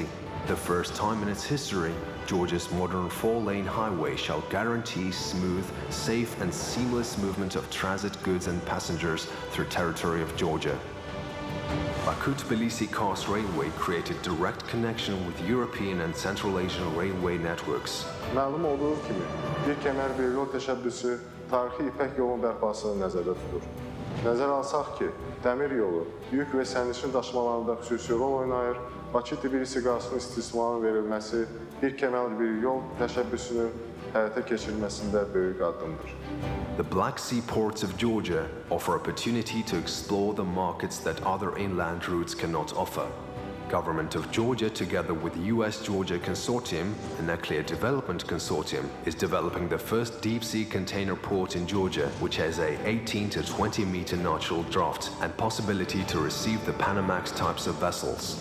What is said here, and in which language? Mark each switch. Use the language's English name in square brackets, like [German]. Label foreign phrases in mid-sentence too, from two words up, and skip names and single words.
[English] The first time in its history, Georgia's modern 4-lane highway shall guarantee smooth, safe and seamless movement of transit goods and passengers through territory of Georgia. Baku-Tbilisi-Kars Railway created direct connection with European and Central Asian railway networks. [Azerbaijani] Məlum olduğu kimi, bir kəmər bir yol təşəbbüsü tarixi İpək yolun bərpasını nəzərdə tutur. Nəzərə alsaq ki, dəmir yolu yük və sərnişin daşımalarında xüsusi rol oynayır, Bakı-Tbilisi-Karsın istismarının verilməsi bir kəmər bir yol təşəbbüsünün həyata keçirilməsində böyük addımdır. [English] The Black Sea ports of Georgia offer opportunity to explore the markets that other inland routes cannot offer. Government of Georgia, together with US-Georgia Consortium, a nuclear development consortium, is developing the first deep-sea container port in Georgia, which has a 18 to 20 meter natural draft and possibility to receive the Panamax types of vessels.